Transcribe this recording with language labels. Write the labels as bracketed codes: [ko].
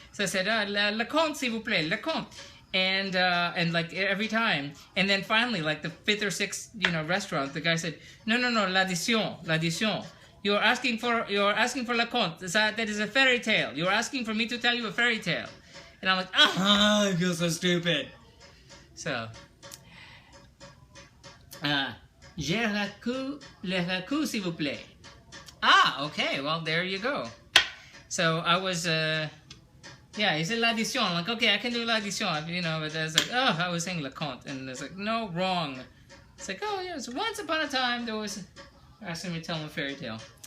[en] So I said, [fr] le compte, s'il vous plaît, le compte. [en] And like every time, and then finally, like the fifth or sixth, you know, restaurant, the guy said, no, l'addition. You're asking for [fr] le compte. [en] That is a fairy tale. You're asking for me to tell you a fairy tale. And I'm like, I feel so stupid. So, [fr] j'ai le racoup, s'il vous plaît. [en] Ah, okay, well, there you go. So I was, yeah, he said l'addition. I'm like, okay, I can do l'addition, you know, but I was like, oh, I was saying [fr] le compte. [en] And it's like, no, wrong. It's like, oh, yeah, so once upon a time, there was, asking me to tell him a fairy tale.